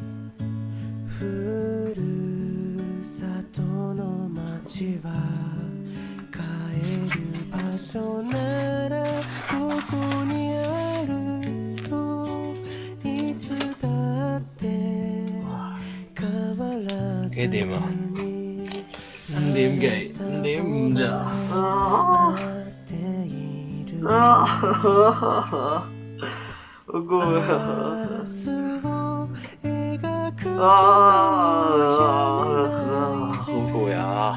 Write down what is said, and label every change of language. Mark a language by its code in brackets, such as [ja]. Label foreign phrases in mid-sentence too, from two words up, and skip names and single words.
[ja] ふるさとの街は帰る場所ならここにあるといつだって変わらず [yue] 幾點啊？ [ja] に [yue] 5點幾？5點5咋？ [ja] 待っている [yue] 好攰啊！ [ja] 明日を描くこと [yue] 好 [ja] をやめない [yue] 攰啊！